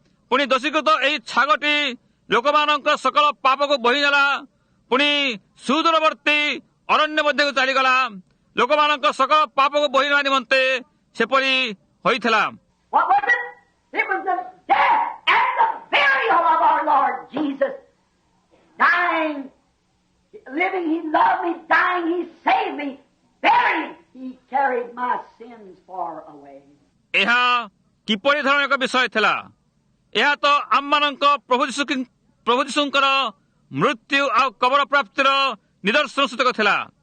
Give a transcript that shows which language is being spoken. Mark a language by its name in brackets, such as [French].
[Odia] ପୁଣି ଦୋଷୀକୃତ ଏହି ଛାଗଟି ଲୋକମାନଙ୍କର ସକଳ ପାପକୁ ବୋହି ନେଲା, ପୁଣି ସୁଦୂରବର୍ତ୍ତୀ ଅରଣ୍ୟ ମଧ୍ୟକୁ ଚାଲିଗଲା, ଲୋକମାନଙ୍କ ସକଳ ପାପକୁ ବୋହି ନେବା ନିମନ୍ତେ ସେପରି ହୋଇଥିଲା। [English] What was it? It was the death and the burial of our Lord Jesus. Dying, living, he loved me. Dying, he saved me. Buried, he carried my sins far away. [Odia] ଏହା କିପରି ଧରଣ ଏକ ବିଷୟ ଥିଲା? ଏହା ତ ଆମମାନଙ୍କ ପ୍ରଭୁ ଯୀଶୁଙ୍କର ମୃତ୍ୟୁ ଆଉ କବର ପ୍ରାପ୍ତିର ନିଦର୍ଶନ ସୂଚକ ଥିଲା।